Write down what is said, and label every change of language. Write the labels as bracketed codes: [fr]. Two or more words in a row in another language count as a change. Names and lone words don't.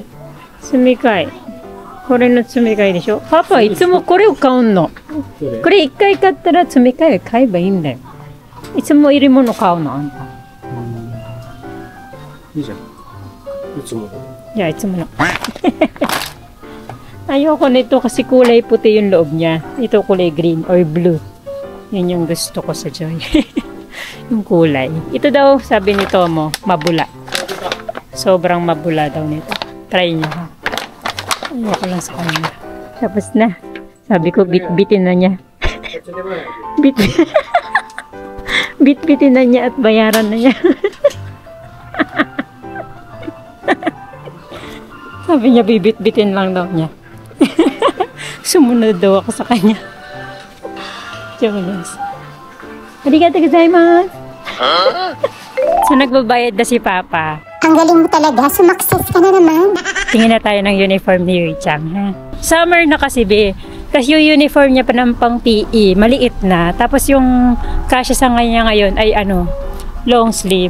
[ja] 詰め替え。これの詰め替えでしょ。パパいつもこれを買うの。これ一回買ったら詰め替え買えばいいんだよ。いつもいるもの買うのあんた。いいじゃん。いつもの。いや、いつもの。 [tl] Ayoko nito kasi kulay puti yung loob niya. Ito kulay [en] green or blue. [tl] Yun yung gusto ko sa Joy. Yung kulay. Ito daw, sabi nito mo, mabula. Sobrang mabula daw nito. Try niyo ha. Ayoko lang sa kanya. Tapos na. Sabi ko, bit-bitin na niya. Bit-bitin na niya at bayaran na niya. Sabi niya, bibit-bitin lang daw niya. Sumunod daw ako sa kanya. Jonas. [ja] ありがとうございます. [tl] So, nagbabayad na si Papa. Ang galing mo talaga, sumakses ka na naman. Tingin na tayo ng uniform ni Yui-chan, ha? Summer na kasi, be. Kasi yung uniform niya pa ng pang PE, maliit na. Tapos yung kasya sa kanya ngayon ay [en] long sleeve.